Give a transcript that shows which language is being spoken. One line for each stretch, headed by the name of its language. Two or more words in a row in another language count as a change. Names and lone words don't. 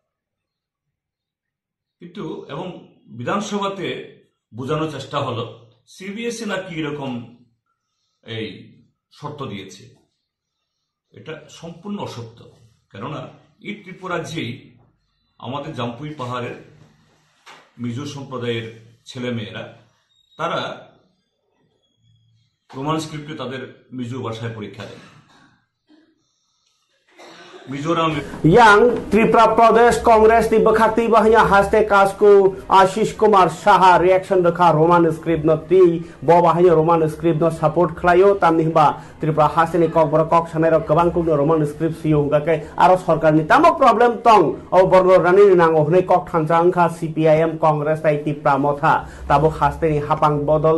Bangla: কিন্তু এবং বিধানসভাতে বোঝানোর চেষ্টা হলো সিবিএসই নাকি এরকম এই শর্ত দিয়েছে এটা সম্পূর্ণ অসত্য কেননা এই ত্রিপুরা যেই আমাদের জাম্পুই পাহাড়ের মিজো সম্প্রদায়ের ছেলেমেয়েরা তারা রোমান স্ক্রিপ্টে তাদের মিজো ভাষায় পরীক্ষা দেন मिजोराम
Kok Borok: yang Tripura Pradesh Congress ni berkati bahanya haste kasku Ashish Kumar Saha reaction dekha
English: Roman script
Kok Borok: no ti bahanya
English: Roman script
Kok Borok: no support khlayo tamni ba Tripura haste ni kok bor kok sanai rok gabang kuk no
English: Roman script
Kok Borok: siyo hungka aro sarkar ni tamo problem tong o borno rani nango hnei kok thanjang kha CPIM Congress tai Tripura motha tabo haste ni hapang bodol